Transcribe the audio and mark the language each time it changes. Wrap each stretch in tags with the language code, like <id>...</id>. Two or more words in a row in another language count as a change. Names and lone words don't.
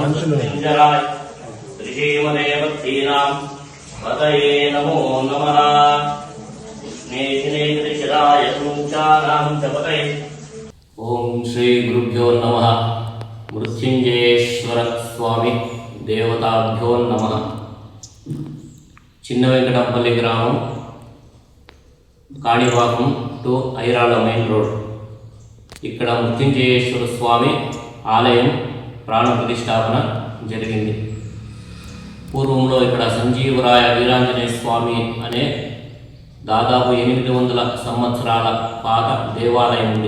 <sa>मृत्युंजयाय श्रीमदेवतीनां पतये नमो नमः। स्नेहिनेन्द्रशिराय सूचानां च पतये। ओम श्री गुरुभ्यो नमः। मृत्युंजयेश्वर स्वामी देवताभ्यो नमः।</sa> <te>చిన్న వెంకటపల్లి గ్రామం కాణిపాకం టు ఐరాల</te> <en>main road.</en> <te>ఇక్కడ మృత్యుంజయేశ్వర స్వామి ఆలయం ప్రాణ ప్రతిష్టాపన జరిగింది. పూర్వంలో ఇక్కడ సంజీవరాయ వీరాంజనేయ స్వామి అనే దాదాపు 800 సంవత్సరాల పాత దేవాలయం ఉంది.</te>